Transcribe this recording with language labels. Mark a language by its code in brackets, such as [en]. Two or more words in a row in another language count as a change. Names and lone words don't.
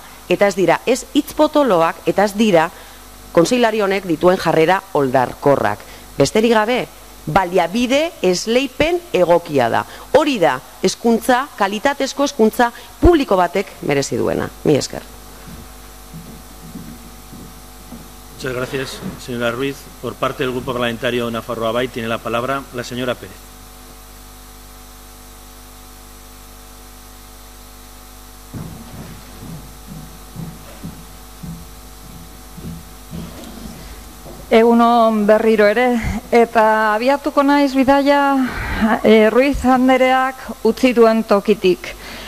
[eu] Eta ez dira, ez hitzpotoloak, eta ez dira, kontseilari honek dituen jarrera oldarkorrak. Besterik gabe, baliabide esleipen egokia da. Hori da, hezkuntza, kalitatezko hezkuntza publiko batek merezi duena. Mila esker. [es] Muchas gracias, señora Ruiz. Por parte del Grupo Parlamentario Nafarroa Bai tiene la palabra la señora Pérez. [eu] Egun on berriro ere, eta abiatuko naiz bidaia Ruiz andereak utzi duen tokitik.